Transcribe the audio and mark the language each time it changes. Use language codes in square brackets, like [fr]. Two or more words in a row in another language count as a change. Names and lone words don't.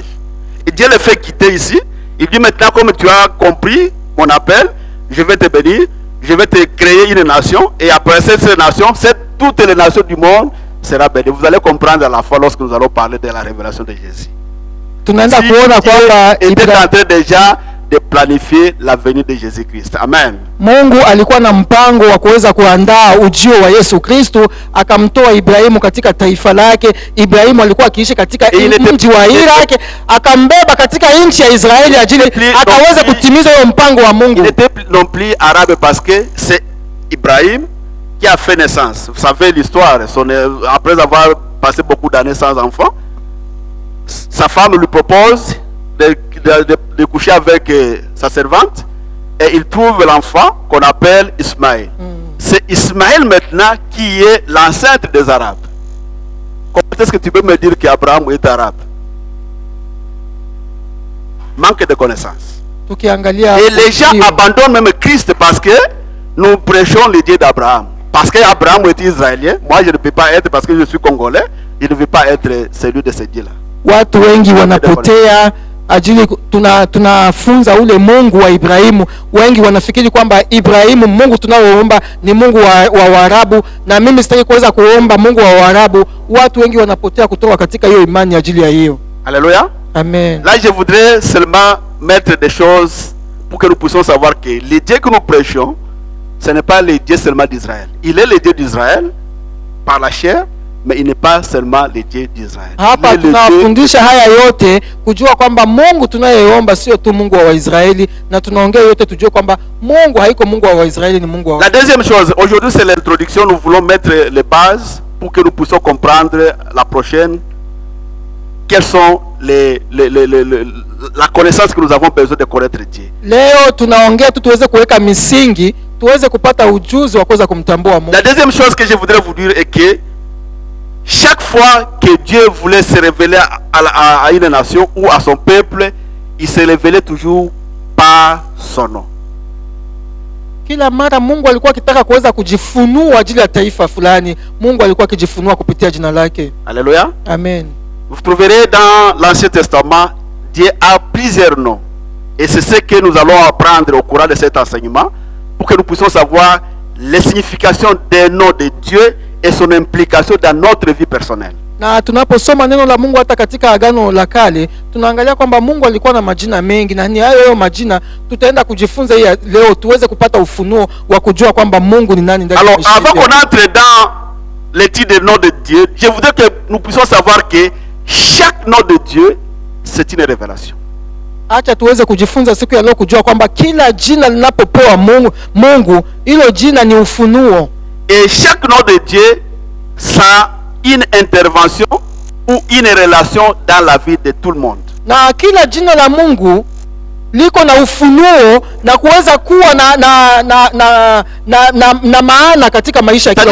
[fr] Et Dieu le fait quitter ici. Il dit maintenant, comme tu as compris mon appel, je vais te bénir, je vais te créer une nation. Et après cette nation, toutes les nations du monde seront bénies. Vous allez comprendre à la fois lorsque nous allons parler de la révélation de Jésus. Si Dieu était en train déjà de planifier la venue de Jésus-Christ. Amen. [sw] Mungu alikuwa na mpango wa kuweza kuandaa ujio wa Yesu Kristo, akamtoa Ibrahimu katika taifa lake. Ibrahimu alikuwa akiishi katika mji wa Iraki, akambeba katika nchi ya Israeli ajili akaweza kutimiza huo mpango wa Mungu. [fr] Il n'était non plus arabe parce que c'est Ibrahim qui a fait naissance. Vous savez l'histoire, après avoir passé beaucoup d'années sans enfant, sa femme lui propose de coucher avec sa servante, et il trouve l'enfant qu'on appelle Ismaël. C'est Ismaël maintenant qui est l'ancêtre des Arabes. Comment est-ce que tu peux me dire qu'Abraham est arabe? Manque de connaissances. Et les gens abandonnent même Christ parce que nous prêchons le Dieu d'Abraham. Parce qu'Abraham est israélien, moi je ne peux pas être, parce que je suis congolais, je ne veux pas être celui de ce Dieu-là. [sw] Watu wengi wanapotea ajili tunafunza ule Mungu wa Ibrahimu. Wengi wanafikiri kwamba Ibrahimu Mungu tunaoomba ni Mungu wa Waarabu, na mimi sitaki kuweza kuomba Mungu wa Waarabu. Watu wengi wanapotea kutoka katika hiyo imani ajili ya hiyo. Alléluia. Amen. [fr] Là je voudrais seulement mettre des choses pour que nous puissions savoir que le Dieu que nous prêchons, ce n'est pas le Dieu seulement d'Israël. Il est le Dieu d'Israël par la chair, mais il n'est pas seulement le Dieu d'Israël. [sw] Hapa tunafundisha haya yote kujua kwamba Mungu tunayeomba sio tu Mungu wa Waisraeli, na tunaongea yote tujue kwamba Mungu haiko Mungu wa Waisraeli, ni Mungu wa. [fr] La deuxième chose, aujourd'hui c'est l'introduction, nous voulons mettre les bases pour que nous puissions comprendre la prochaine. Quelles sont la connaissance que nous avons besoin de connaître Dieu. [sw] Leo tunaongea tu tuweze kuweka misingi, tuweze kupata ujuzi wa kuweza kumtambua Mungu. [fr] La deuxième chose que je voudrais vous dire est que chaque fois que Dieu voulait se révéler à une nation ou à son peuple, il se révélait toujours par son nom. [sw] Kila mara Mungu alikuwa akitaka kuweza kujifunua ajili ya taifa fulani, Mungu alikuwa akijifunua kupitia jina lake. Alléluia. Amen. [fr] Vous trouverez dans l'Ancien Testament, Dieu a plusieurs noms. Et c'est ce que nous allons apprendre au cours de cet enseignement, pour que nous puissions savoir les significations des noms de Dieu et son implication dans notre vie personnelle. [sw] Na tunaposoma neno la Mungu hata katika Agano la Kale, tunaangalia kwamba Mungu alikuwa na majina mengi, na ni hayo majina tutaenda kujifunza hii leo tuweze kupata ufunuo wa kujua kwamba Mungu ni nani ndani ya maisha. [fr] Alors avant qu'on entre dans l'étude des noms de Dieu, je voudrais que nous puissions savoir que chaque nom de Dieu, c'est une révélation. [sw] Acha tuweze kujifunza siku ya leo kujua kwamba kila jina linapopewa Mungu, hilo jina ni ufunuo. [fr] Et chaque nom de Dieu, ça a une intervention ou une relation dans la vie de tout le monde. [sw] Na kila jina la Mungu liko na ufunuo na kuweza kuwa na maana katika maisha ya kila